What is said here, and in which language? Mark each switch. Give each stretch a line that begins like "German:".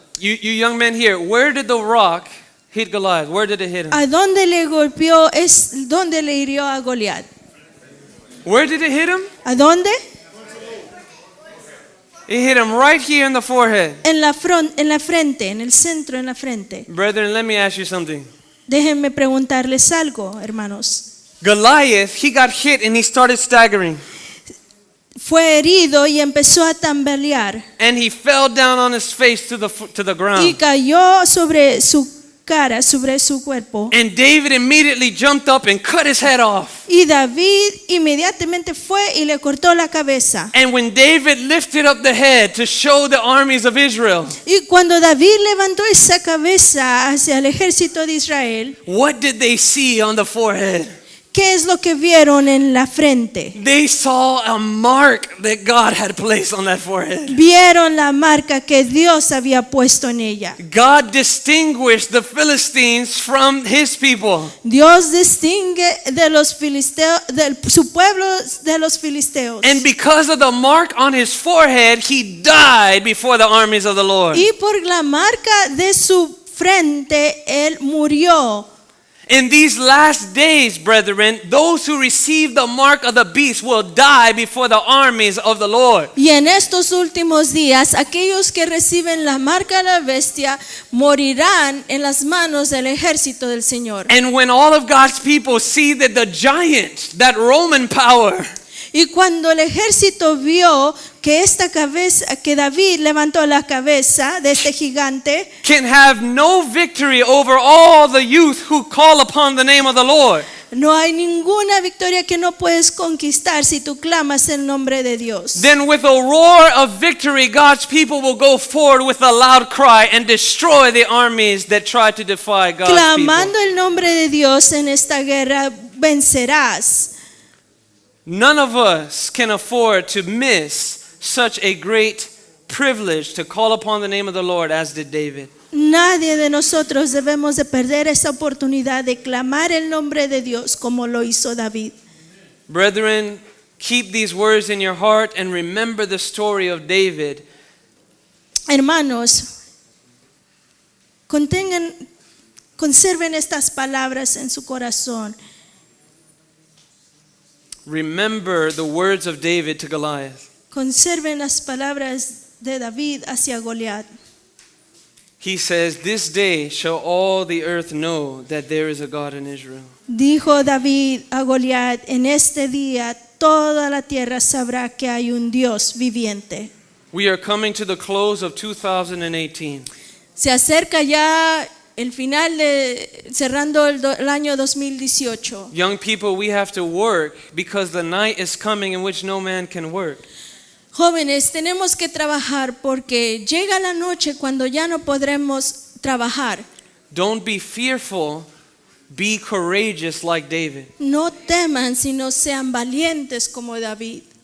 English: You young men here, where did the rock hit Goliath? Where did it hit him?
Spanish: ¿A dónde le golpeó? ¿Dónde le hirió a Goliat?
English: Where did it hit him?
Spanish: ¿A dónde?
English: It hit him right here in the forehead.
Spanish: En la frente, en el centro, en la frente.
English: Brethren, let me ask you something.
Spanish: Déjenme preguntarles algo, hermanos.
English: Goliath, he got hit and he started staggering.
Spanish: Fue herido y empezó a tambalear
English: And he fell down on his face to the
Spanish: y
English: ground.
Spanish: cayó sobre su cara, sobre su cuerpo.
English: And David immediately jumped up and cut his head off.
Spanish: Y David inmediatamente fue y le cortó la cabeza.
English: And when David lifted up the head to show the armies of Israel,
Spanish: Y cuando David levantó esa cabeza hacia el ejército de Israel,
English: what did they see on the forehead?
Spanish: ¿qué es lo que vieron en la frente?
English: They saw a mark that God had placed on that forehead.
Spanish: Vieron la marca que Dios había puesto en ella.
English: God distinguished the Philistines from his people.
Spanish: Dios distingue de los filisteos, su pueblo de los filisteos.
English: And because of the mark on his forehead, he died before the armies of the Lord.
Spanish: Y por la marca de su frente, él murió.
English: In these last days, brethren, those who receive the mark of the beast will die before the armies of the Lord.
Spanish: Y en estos últimos días, aquellos que reciben la marca de la bestia morirán en las manos del ejército del Señor.
English: And when all of God's people see that the giant, that Roman power,
Spanish: Y cuando el ejército vio que esta cabeza, que David levantó la cabeza de este gigante,
English: can have no victory over all the youth who call upon the name of the Lord,
Spanish: no hay ninguna victoria que no puedes conquistar si tú clamas el nombre de Dios.
English: then with a roar of victory, God's people will go forward with a loud cry and destroy the armies that try to defy God's
Spanish: Clamando
English: people.
Spanish: el nombre de Dios en esta guerra vencerás.
English: None of us can afford to miss such a great privilege to call upon the name of the Lord as did David.
Spanish: Nadie de nosotros debemos de perder esa oportunidad de clamar el nombre de Dios como lo hizo David.
English: Brethren, keep these words in your heart and remember the story of David.
Spanish: Hermanos, conserven estas palabras en su corazón.
English: Remember the words of David to Goliath.
Spanish: Conserven las palabras de David hacia Goliat.
English: He says, "This day shall all the earth know that there is a God in Israel."
Spanish: Dijo David a Goliat, en este día toda la tierra sabrá que hay un Dios viviente.
English: We are coming to the close of 2018.
Spanish: Se acerca ya el final cerrando el año 2018.
English: Young people, we have to work because the night is coming in which no man can work.
Spanish: Jóvenes, tenemos que trabajar porque llega la noche cuando ya no podremos trabajar.
English: Don't be fearful, be courageous like David,
Spanish: No teman, sino sean valientes como David.